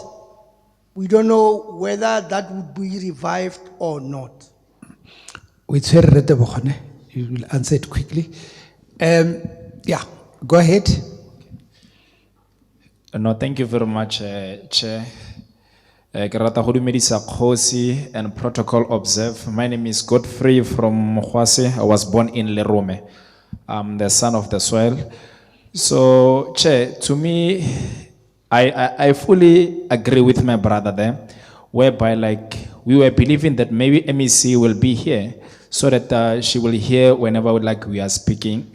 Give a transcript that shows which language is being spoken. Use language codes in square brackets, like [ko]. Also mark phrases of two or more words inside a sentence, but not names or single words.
[en] We don't know whether that would be revived or not. You will answer it quickly. Yeah, go ahead. No, thank you very much, Chair. [tn] Ke rata go dumedisa kgosi [en] and protocol observe. My name is Godfrey from Mokwase. I was born in Lerome. I'm the son of the soil. So, Chair, to me, I fully agree with my brother there, whereby like we were believing that maybe MEC will be here so that she will hear whenever we are speaking.